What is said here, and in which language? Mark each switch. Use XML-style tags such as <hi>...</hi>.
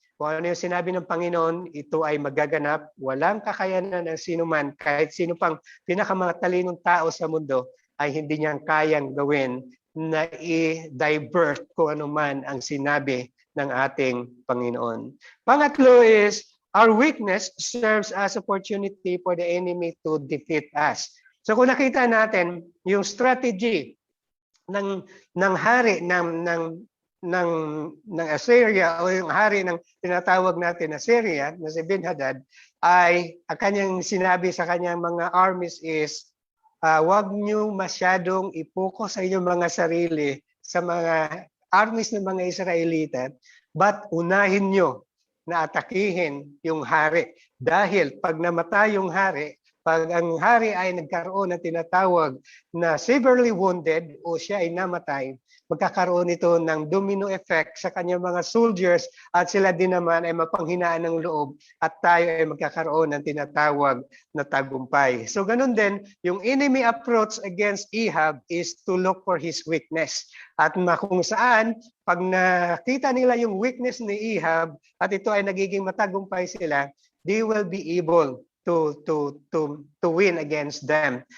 <tl>Kung ano yung sinabi ng Panginoon, ito ay magaganap. Walang kakayanan ng sino man, kahit sino pang pinakamatalinong tao sa mundo, ay hindi niyang kayang gawin na i-divert kung ano man ang sinabi ng ating Panginoon. Pangatlo</tl> <en>is, our weakness serves as opportunity for the enemy to defeat us.</en> <tl>So kung nakita natin yung strategy ng hari ng Assyria o yung hari ng tinatawag natin na Syria na si Ben-Hadad ay ang kanyang sinabi sa kanyang mga armies is wag niyo masyadong i-focus sa inyong mga sarili sa mga armies ng mga Israelita, but unahin niyo na atakihin yung hari. Dahil pag namatay yung hari, pag ang hari ay nagkaroon ng tinatawag na severely wounded o siya ay namatay, magkakaroon ito ng domino effect sa kanyang mga soldiers at sila din naman ay mapanghinaan ng loob at tayo ay magkakaroon ng tinatawag na tagumpay. So ganun din, yung</tl> <en>enemy approach against Ahab is to look for his weakness.</en> <tl>At kung saan, pag nakita nila yung weakness ni Ahab at ito ay nagiging matagumpay sila,</tl> <en>they will be able to win against them.</en>